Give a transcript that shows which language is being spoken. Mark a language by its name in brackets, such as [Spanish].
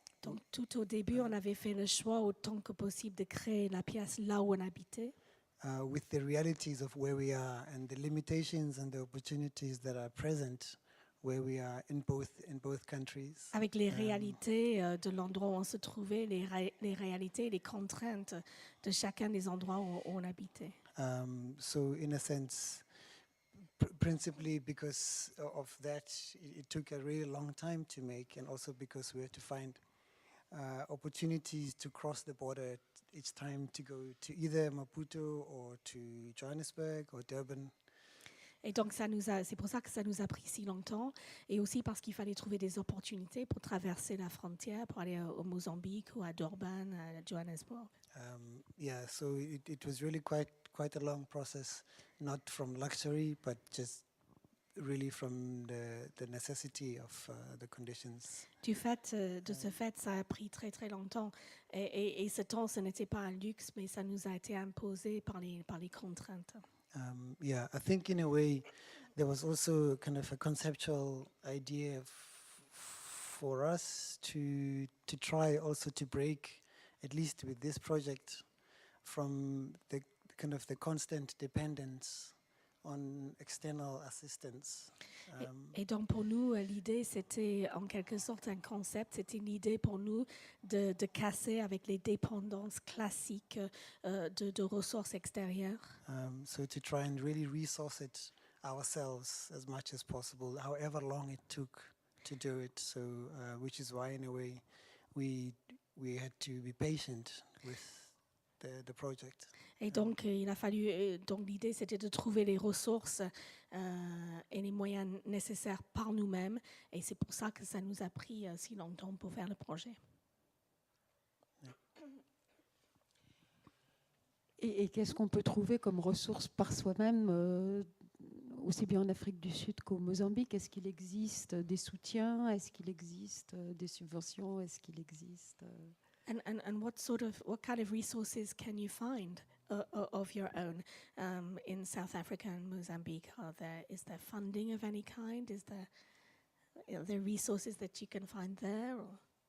[French] Donc tout au début, on avait fait le choix autant que possible de créer la pièce là où on habitait. [English] With the realities of where we are and the limitations and the opportunities that are present where we are in both countries. [French] Avec les réalités de l'endroit où on se trouvait, les réalités, les contraintes de chacun des endroits où on habitait. [English] So in a sense, principally because of that, it took a really long time to make, and also because we had to find opportunities to cross the border each time to go to either Maputo or to Johannesburg or Durban. [French] Et donc c'est pour ça que ça nous a pris si longtemps, et aussi parce qu'il fallait trouver des opportunités pour traverser la frontière, pour aller au Mozambique ou à Durban, à Johannesburg. [English] Yeah, so it was really quite a long process, not from luxury, but just really from the necessity of the conditions. [French] De ce fait, ça a pris très très longtemps. Et ce temps, ce n'était pas un luxe, mais ça nous a été imposé par les contraintes. [English] Yeah, I think in a way there was also kind of a conceptual idea for us to try also to break, at least with this project, from the kind of the constant dependence on external assistance. [French] Et donc pour nous, l'idée, c'était en quelque sorte un concept, c'était l'idée pour nous de casser avec les dépendances classiques de ressources extérieures. [English] So to try and really resource it ourselves as much as possible, however long it took to do it. So, which is why, in a way, we had to be patient with the project. [French] Et donc, il a fallu. Donc, l'idée, c'était de trouver les ressources et les moyens nécessaires par nous-mêmes. Et c'est pour ça que ça nous a pris si longtemps pour faire le projet. Et qu'est-ce qu'on peut trouver comme ressources par soi-même, aussi bien en Afrique du Sud qu'au Mozambique? Est-ce qu'il existe des soutiens? Est-ce qu'il existe des subventions? Est-ce qu'il existe [English] And what kind of resources can you find of your own in South Africa and Mozambique? Is there funding of any kind? Is there resources that you can find there? Or?